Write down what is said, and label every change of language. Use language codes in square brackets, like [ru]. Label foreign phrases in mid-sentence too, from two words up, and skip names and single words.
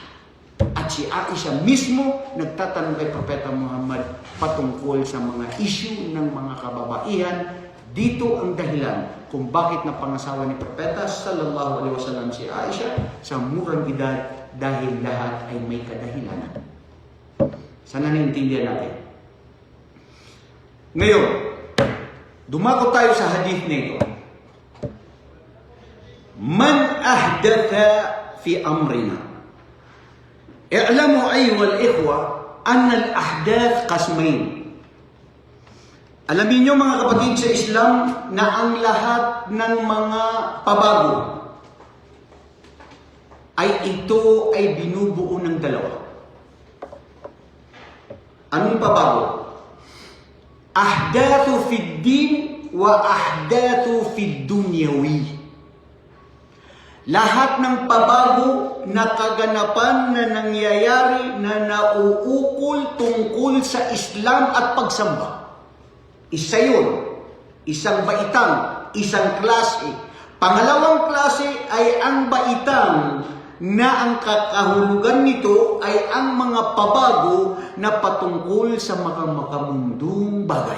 [tl] At si Aisha mismo nagtatanong kay Propeta Muhammad patungkol sa mga issue ng mga kababaihan. Dito ang dahilan kung bakit napangasawa ni Propeta [ar] صلى الله عليه وسلم [tl] si Aisha sa murang edad, dahil lahat ay may kadahilanan. Sana naintindihan natin. Ngayon, dumako tayo sa hadith nito. [ar] من أحدث في أمرنا. اعلموا أيها الإخوة أن الأحداث قسمين. [tl] Alamin nyo mga kapatid sa Islam na ang lahat ng mga pabago ito ay binubuo ng dalawa. Anong pabago? [ar] أحداث في الدين وأحداث في الدنيوي. [tl] Lahat ng pabago na kaganapan na nangyayari na nauukol tungkol sa Islam at pagsamba. Isa yun, isang baitang, isang klase. Pangalawang klase ay ang baitang na ang kakahulugan nito ay ang mga pabago na patungkol sa mga makamundong bagay.